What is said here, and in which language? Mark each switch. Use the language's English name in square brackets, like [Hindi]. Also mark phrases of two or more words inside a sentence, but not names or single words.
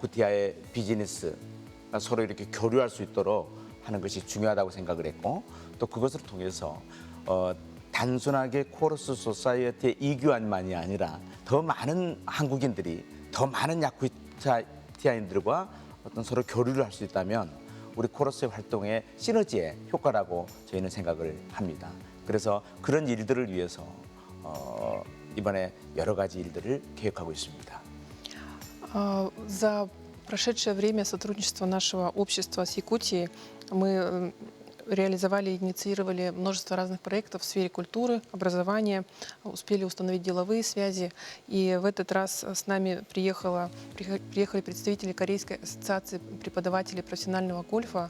[Korean] 비즈니스가 서로 이렇게 교류할 수 있도록 하는 것이 중요하다고 생각을 했고 또 그것을 통해서 단순하게 코러스 소사이어티의 이규환만이 아니라 더 많은 한국인들이 더 많은 야쿠티아인들과 어떤 서로 교류를 할 수 있다면 우리 코러스의 활동의 시너지의 효과라고 저희는 생각을 합니다. 그래서 그런 일들을 위해서 이번에 여러 가지 일들을 계획하고 있습니다. [Russian] За прошедшее время сотрудничества нашего общества с Якутией мы реализовали и инициировали множество разных проектов в сфере культуры, образования, успели установить деловые связи. И в этот раз с нами приехали представители Корейской ассоциации преподавателей профессионального гольфа.